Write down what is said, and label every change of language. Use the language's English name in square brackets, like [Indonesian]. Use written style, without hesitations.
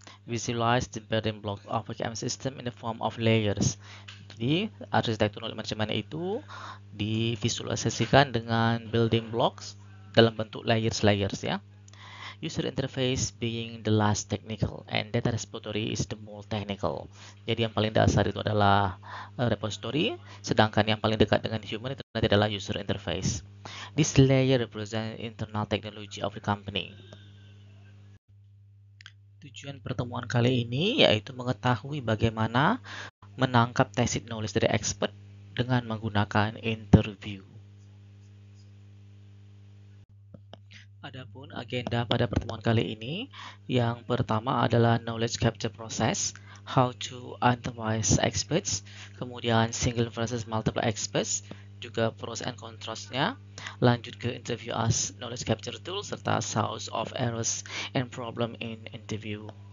[English] Visualize the building block of a KM system in the form of layers. [Indonesian] Jadi, arsitektur knowledge management itu divisualisasikan dengan building blocks dalam bentuk layers-layers ya. [English] User interface being the last technical and data repository is the more technical. [Indonesian] Jadi yang paling dasar itu adalah repository, sedangkan yang paling dekat dengan human itu nanti adalah user interface. [English] This layer represents internal technology of the company. [Indonesian] Tujuan pertemuan kali ini yaitu mengetahui bagaimana menangkap tacit knowledge dari expert dengan menggunakan interview. Adapun agenda pada pertemuan kali ini, yang pertama adalah [English] knowledge capture process, how to analyze experts, [Indonesian] kemudian [English] single versus multiple experts, [Indonesian] juga [English] pros and contrastnya, [Indonesian] lanjut ke [English] interview as knowledge capture tool, [Indonesian] serta [English] source of errors and problem in interview.